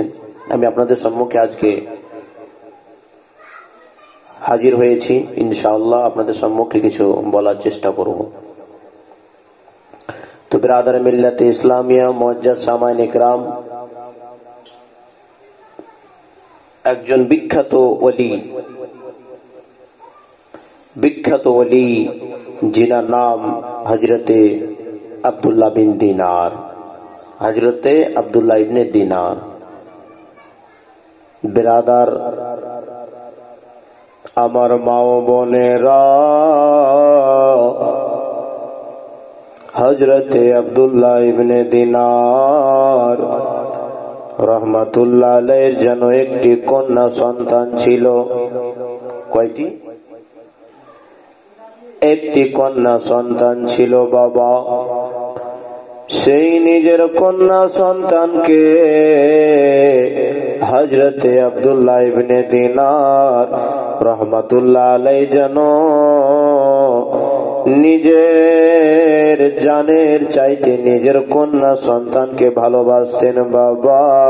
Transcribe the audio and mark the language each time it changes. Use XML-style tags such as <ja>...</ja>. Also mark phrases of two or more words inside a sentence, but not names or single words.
<bn>আমি আপনাদের সম্মুখে আজকে হাজির হয়েছি, ইনশাআল্লাহ আপনাদের সম্মুখে কিছু বলার চেষ্টা করব। তো</bn> <ur>বিরাদার মিল্লাতে ইসলামিয়া মুআজ্জাজ সামাইন ইকরাম,</ur> <bn>একজন বিখ্যাত ওলি জিনার নাম হজরতে আব্দুল্লাহ বিন দীনার, হজরতে আব্দুল্লাহ ইবনে দীনার। বিরাদার আমার মাও বোনেরা, হজরতে আব্দুল্লাহ ইবনে দীনার রহমতুল্লাহ আলাইহির জনো একটি কন্যা সন্তান ছিলো। कयटी? একটি কন্যা সন্তান ছিল বাবা। সেই নিজের কন্যা সন্তানকে হযরতে আব্দুল্লাহ ইবনে দিনার</bn> <ar>رحمة الله عليه</ar> <bn>যেন নিজের জানের চাইতে নিজের কন্যা সন্তানকে ভালোবাসতেন বাবা।</bn>